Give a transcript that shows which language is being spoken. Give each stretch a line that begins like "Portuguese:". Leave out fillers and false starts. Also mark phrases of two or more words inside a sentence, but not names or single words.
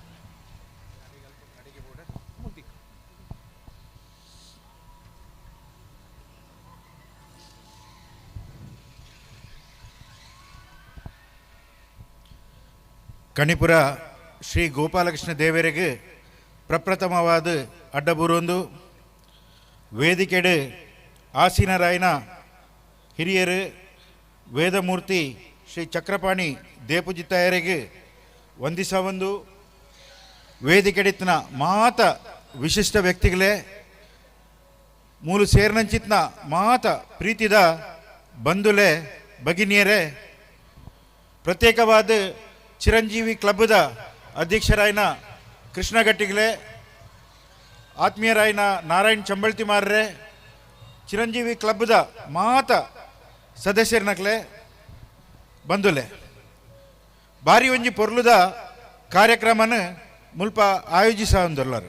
Tulu: ಕಣಿಪುರ ಶ್ರೀ ಗೋಪಾಲಕೃಷ್ಣ ದೇವರಿಗೆ ಪ್ರಪ್ರಥಮವಾದ ಅಡ್ಡಬೂರೊಂದು ವೇದಿಕೆಡೆ ಆಸೀನರಾಯನ ಹಿರಿಯರು ವೇದಮೂರ್ತಿ ಶ್ರೀ ಚಕ್ರಪಾಣಿ ದೇಪೂಜಿತಾಯರಿಗೆ ವಂದಿಸವೊಂದು ವೇದಿಕೆಡಿತ್ತಿನ ಮಾತ ವಿಶಿಷ್ಟ ವ್ಯಕ್ತಿಗಳೇ ಮೂಲು ಸೇರ್ನಂಚಿತ್ನ ಮಾತ ಪ್ರೀತಿದ ಬಂಧುಲೆ ಭಗಿನಿಯರೇ, ಪ್ರತ್ಯೇಕವಾದ ಚಿರಂಜೀವಿ ಕ್ಲಬ್ದ ಅಧ್ಯಕ್ಷರಾಯನ ಕೃಷ್ಣ ಗಟ್ಟಿಗಳೇ, ಆತ್ಮೀಯರಾಯನ ನಾರಾಯಣ್ ಚಂಬಳ್ತಿಮಾರ್ರೆ, ಚಿರಂಜೀವಿ ಕ್ಲಬ್ದ ಮಾತ ಸದಸ್ಯರನಕ್ಲೆ ಬಂದುಲೆ ಬಾರಿ ಒಂಜಿ ಪೊರ್ಲುದ ಕಾರ್ಯಕ್ರಮನ ಮುಲ್ಪ ಆಯೋಜಿಸಂದುಲ್ಲರು.